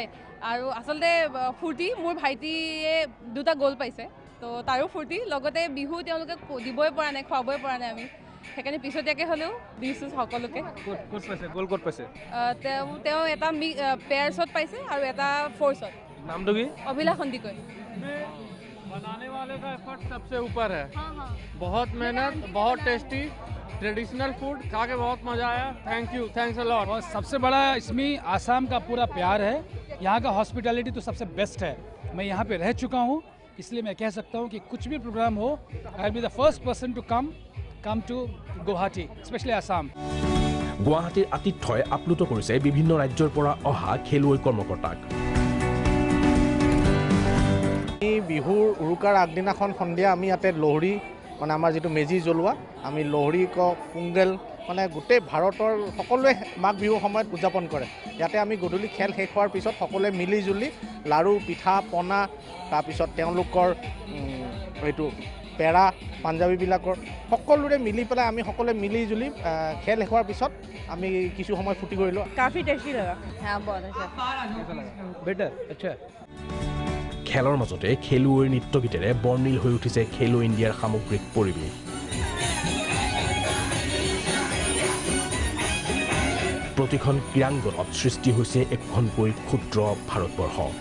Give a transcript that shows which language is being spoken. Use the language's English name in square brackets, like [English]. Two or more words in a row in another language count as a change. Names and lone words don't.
[Assamese] আৰু আচলতে ফূৰ্তি, মোৰ ভাইটিয়ে 2টা গ'ল পাইছে, তো তাৰো ফূৰ্তি, লগতে বিহু তেওঁলোকে দিবই পৰা নাই, খুৱাবই পৰা নাই আমি, সেইকাৰণে পিছতীয়াকৈ হ'লেও দিছোঁ সকলোকে। ক'ত পাইছে? গ'ল ক'ত পাইছে? তেওঁ এটা পেয়াৰ্ছত পাইছে আৰু এটা ফ'ৰ্চত। নামটো কি? অভিলাষ সন্দিকৈ। [Hindi] बनाने वाले का एफर्ट सबसे ऊपर है। बहुत मेहनत, बहुत [English] tasty traditional food [Hindi] खा के बहुत मज़ा आया। [English] thanks a lot. [Hindi] और सबसे बड़ा इसमें आसाम का पूरा प्यार है, यहाँ का हॉस्पिटैलिटी तो सबसे बेस्ट है। मैं यहाँ पे रह चुका हूँ, इसलिए मैं कह सकता हूँ कि कुछ भी प्रोग्राम हो, [English] I will be the first person to come to Guwahati, [Hindi] स्पेशली आसाम। [Assamese] গুৱাহাটীৰ আতিথ্যই আপ্লুত কৰিছে বিভিন্ন ৰাজ্যৰ পৰা অহা খেলুৱৈ কৰ্মকৰ্তাক। বিহুৰ উৰুকাৰ আগদিনাখন সন্ধিয়া আমি ইয়াতে লহৰি মানে আমাৰ যিটো মেজি জ্বলোৱা, আমি লহৰি পোংগেল মানে গোটেই ভাৰতৰ সকলোৱে মাঘ বিহুৰ সময়ত উদযাপন কৰে। ইয়াতে আমি গধূলি খেল শেষ হোৱাৰ পিছত সকলোৱে মিলি জুলি লাড়ু, পিঠা, পনা, তাৰপিছত তেওঁলোকৰ এইটো পেৰা, পাঞ্জাৱীবিলাকৰ সকলোৰে মিলি পেলাই আমি সকলোৱে মিলি জুলি খেল শেষ হোৱাৰ পিছত আমি কিছু সময় ফূৰ্তি কৰিলোঁ। [Hindi] काफ़ी टेस्टी लगा। हाँ, बहुत अच्छा। [Assamese] বেটাৰ, আচ্ছা। খেলৰ মাজতে খেলুৱৈৰ নৃত্য গীতেৰে বৰ্ণিল হৈ উঠিছে খেলো ইণ্ডিয়াৰ সামগ্ৰিক পৰিৱেশ। প্ৰতিখন ক্ৰীড়াংগনত সৃষ্টি হৈছে এখনকৈ ক্ষুদ্ৰ ভাৰতবৰ্ষ।